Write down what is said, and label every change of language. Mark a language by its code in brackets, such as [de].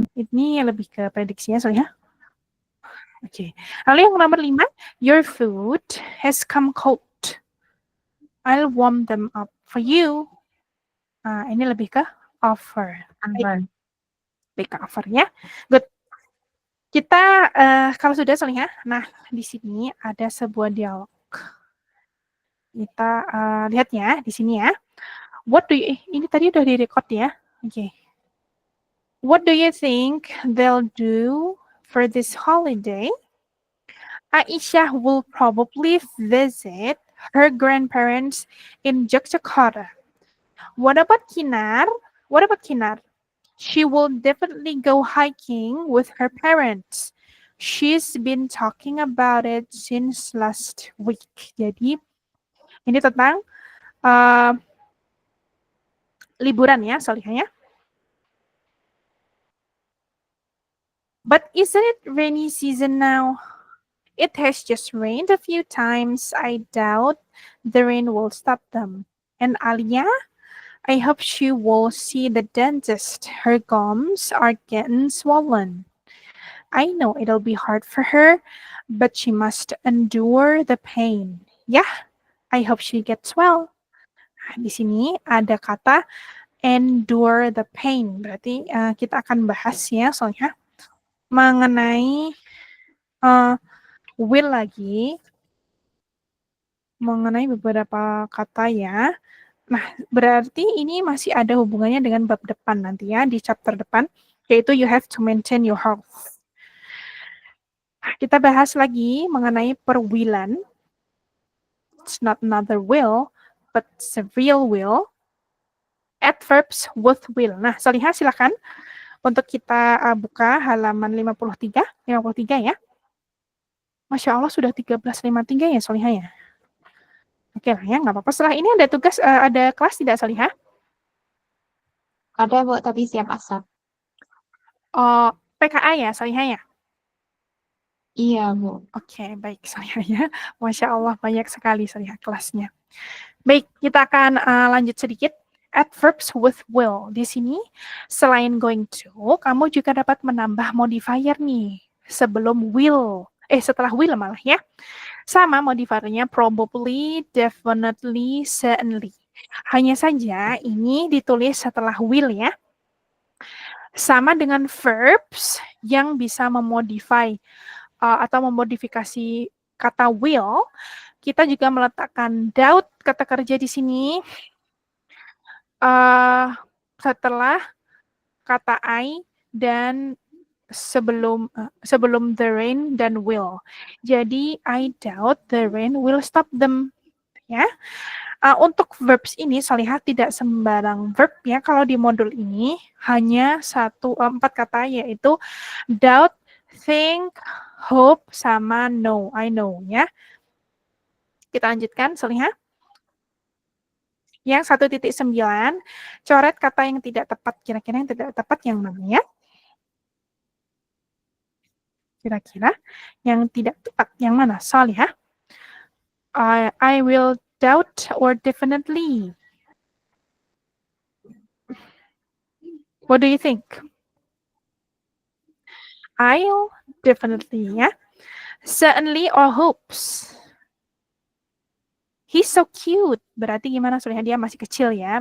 [id] Ini lebih ke prediksinya, Salihah. Oke. Lalu yang nomor 5, [en] your food has come cold. I'll warm them up for you. [id] Nah, ini lebih ke offer. Baik ke offer ya. [en] Good. [id] Kita kalau sudah Salihah, nah di sini ada sebuah dialog. Kita lihat ya di sini ya. [en] What do you [id] ini tadi udah direcord ya. Oke. [en] What do you think they'll do for this holiday? Aisyah will probably visit her grandparents in Yogyakarta. What about Kinar? She will definitely go hiking with her parents. She's been talking about it since last week. [id] Jadi, ini tentang liburan ya, Salihah ya. [en] But isn't it rainy season now? It has just rained a few times. I doubt the rain will stop them. And Alia? I hope she will see the dentist. Her gums are getting swollen. I know it'll be hard for her, but she must endure the pain. Yeah, I hope she gets well. [id] Nah, di sini ada kata [en] endure the pain. [id] Berarti kita akan bahas ya soalnya mengenai will lagi. Mengenai beberapa kata ya. Nah, berarti ini masih ada hubungannya dengan bab depan nanti ya, di chapter depan, yaitu [en] you have to maintain your health. [id] Kita bahas lagi mengenai perwilan. [en] It's not another will, but it's a real will. Adverbs with will. [id] Nah, Salihah silakan untuk kita buka halaman 53 ya. Masya Allah sudah 13.53 ya Salihah ya. Oke lah ya, nggak apa-apa. Setelah ini ada tugas, ada kelas tidak Salihah? Ada, Bu, tapi siap asap. PKA ya, Salihah ya? Iya, Bu. Oke, baik Solihah ya. Masya Allah, banyak sekali Solihah kelasnya. Baik, kita akan lanjut sedikit. [en] Adverbs with will. [id] Di sini, selain going to, kamu juga dapat menambah modifier nih. Sebelum will. Setelah will malah ya. Sama modifiernya probably, definitely, certainly. Hanya saja ini ditulis setelah will ya. Sama dengan verbs yang bisa memodify atau memodifikasi kata will, kita juga meletakkan doubt kata kerja di sini setelah kata I dan sebelum the rain dan will. [en] Jadi I doubt the rain will stop them. [id] Ya. Untuk verbs ini saya lihat tidak sembarang verb ya. Kalau di modul ini hanya 4 kata yaitu doubt, think, hope sama know. [en] I know [id] ya. Kita lanjutkan Solihah. Yang 1.9, coret kata yang tidak tepat. Kira-kira yang tidak tepat yang mana ya? Kira-kira yang tidak tepat yang mana? Solihah. [en] I will doubt or definitely. What do you think? I'll definitely [id] ya. [en] Certainly or hopes. He's so cute. [id] Berarti gimana Solihah? Dia masih kecil ya.